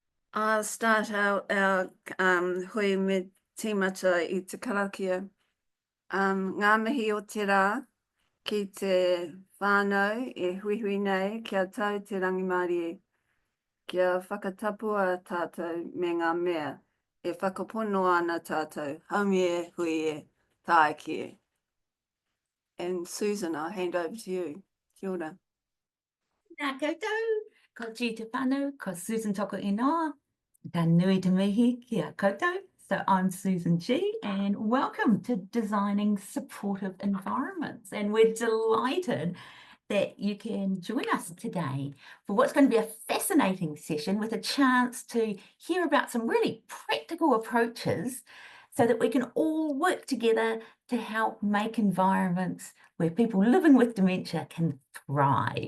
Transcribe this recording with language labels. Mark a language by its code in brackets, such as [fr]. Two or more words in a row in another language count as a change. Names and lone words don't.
[en] I'll start out our hui [mi] me tīmata I te karakia. Ngā mihi o te rā ki te whānau e huihui nei kia tau te rangimārie. Kia whakatapua tātou me ngā mea e whakapono ana tātou. Haumi e hui e tāe ki. [en] And Susan, I'll hand over to you. [mi] Kia ora. Nā koutou, ko G te whānau, ko Susan toko inoa, ka nui te mihi kia koutou. [en] So I'm Susan G and welcome to Designing Supportive Environments. And we're delighted that you can join us today for what's going to be a fascinating session with a chance to hear about some really practical approaches so that we can all work together to help make environments where people living with dementia can thrive.